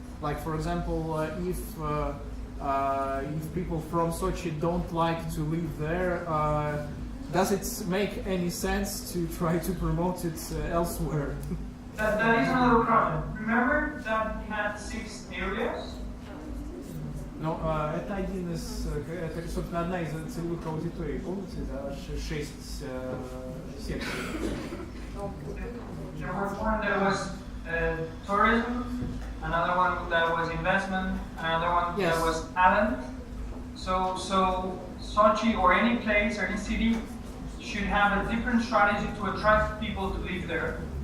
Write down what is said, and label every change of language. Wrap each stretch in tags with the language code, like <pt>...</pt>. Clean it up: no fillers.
<en>Like, for example, if people from Sochi don't like to live there, does it make any sense to try to promote it elsewhere? That is another problem. Remember that we had 6 areas?</en> <ru>Ну, это один из, это, собственно, одна из целевых аудиторий, помните, да, 6 секторов.</ru> <en>There was one that was tourism, another one that was investment, another one that was talent. So Sochi or any place or any city should have a different strategy to attract people to live there.</en>